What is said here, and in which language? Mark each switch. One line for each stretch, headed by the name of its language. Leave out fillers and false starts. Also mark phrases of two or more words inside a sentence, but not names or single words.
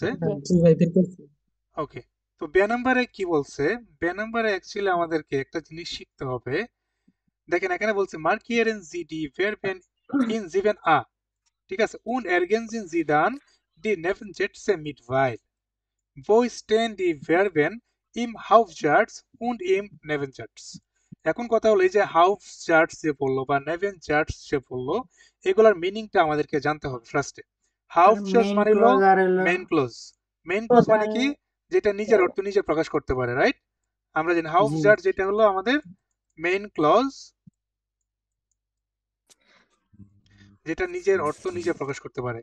Bangla: জি ভাই বের করছি। ওকে, তো বে নাম্বারে কি বলছে? বে নাম্বারে অ্যাকচুয়ালি আমাদেরকে একটা জিনিস শিখতে হবে। দেখেন এখানে বলছে
German: Markieren Sie die Verben in Given a,
Bangla: ঠিক আছে,
German: und ergänzen Sie dann die Nebensätze mit weil wo stehen die Verben im Hauptsatz und im Nebensatz।
Bangla: এখন কথা হলো এই যে হাউফজার্টস যে বললো বা নেভেনজার্টস যে বললো, এগুলোর মিনিংটা আমাদেরকে জানতে হবে ফার্স্টে। হাউফজার্টস মেইন মানে হলো ক্লজ আর হলো
English: main clause.
Bangla: মেইন ক্লোজ মানে কি? যেটা নিজের অর্থ নিজে প্রকাশ করতে পারে, রাইট? আমরা জানি জি হাউফজার্টস যেটা হলো আমাদের
English: main clause,
Bangla: যেটা নিজের অর্থ নিজে প্রকাশ করতে পারে।